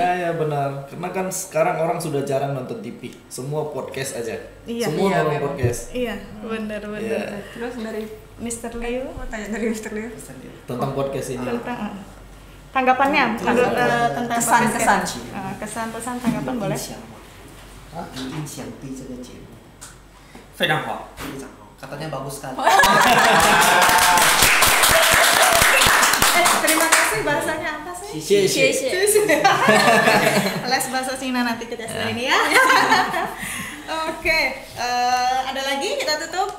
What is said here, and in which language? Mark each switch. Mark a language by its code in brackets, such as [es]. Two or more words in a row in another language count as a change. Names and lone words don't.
[id] Ya benar, karena kan sekarang orang sudah jarang nonton TV, semua podcast aja. Iya. Semua Iya, nonton memang. podcast. Iya, benar. Iya. Terus dari Mr. Liu mau tanya dari Mr. Liu. Tentang podcast ini. tentang tanggapannya tentang Kesan-kesan. kesan pesan tanggapan [zh] 有 [id] boleh. [zh] 印象吗？有印象对这个节目非常好。非常好 ， [id] katanya bagus sekali. Terima kasih, bahasanya apa sih? [zh] Xie. [id] Les bahasa Cina nanti kita setelah ini ya. Oke, ada lagi kita tutup.